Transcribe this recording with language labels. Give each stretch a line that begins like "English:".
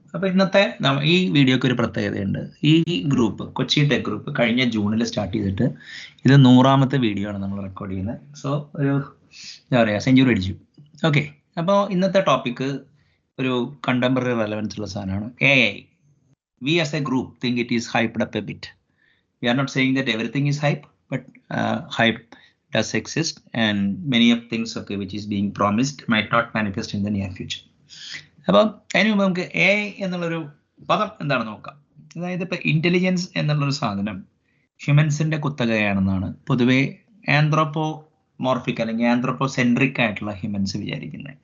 Malayalam: അപ്പോൾ ഇന്നത്തെ ഈ വീഡിയോക്ക് ഒരു പ്രത്യേകതയുണ്ട്. ഈ ഗ്രൂപ്പ് കൊച്ചി ടെക് ഗ്രൂപ്പ് കഴിഞ്ഞ ജൂണിൽ സ്റ്റാർട്ട് ചെയ്തിട്ട് ഇത് 100ാമത്തെ വീഡിയോ ആണ് നമ്മൾ റെക്കോർഡ് ചെയ്യുന്നത്. സോ ഒരു എന്താ പറയുക, സെഞ്ചുറി അടിച്ചു. ഓക്കെ, അപ്പോൾ ഇന്നത്തെ ടോപ്പിക്ക് ഒരു
English: contemporary relevance
Malayalam: ഉള്ള സാധനമാണ് AI.
English: We as a group think it is hyped up a bit. We are not saying that everything is hype, but hype does exist, and many of things which is being promised might not manifest in the near future.
Malayalam: അപ്പോൾ അതിന് മുമ്പ് നമുക്ക് AI എന്നുള്ളൊരു പദം എന്താണെന്ന് നോക്കാം. അതായത് ഇപ്പോൾ ഇന്റലിജൻസ് എന്നുള്ളൊരു സാധനം ഹ്യൂമൻസിന്റെ കുത്തകയാണെന്നാണ് പൊതുവെ ആന്ത്രോപോമോർഫിക് അല്ലെങ്കിൽ ആന്ത്രോപോസെൻട്രിക് ആയിട്ടുള്ള ഹ്യൂമൻസ് വിചാരിക്കുന്നത്.